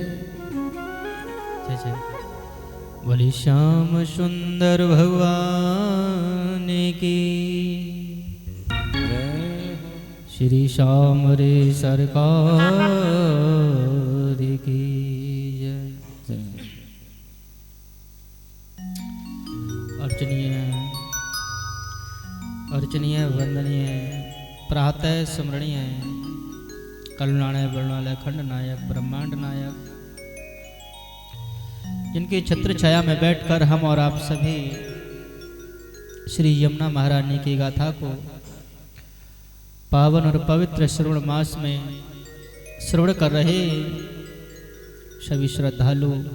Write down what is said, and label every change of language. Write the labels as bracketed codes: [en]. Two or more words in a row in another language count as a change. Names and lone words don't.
[hi] बोली श्याम सुंदर भगवान की जय। श्री श्याम रे सरकार की जय। अर्चनीय वंदनीय प्रातः स्मरणीय करुणालय बरुणालय खंड नायक ब्रह्मांड नायक जिनकी छत्र छाया में बैठकर हम और आप सभी श्री यमुना महारानी की गाथा को पावन और पवित्र श्रवण मास में श्रवण कर रहे सभी श्रद्धालु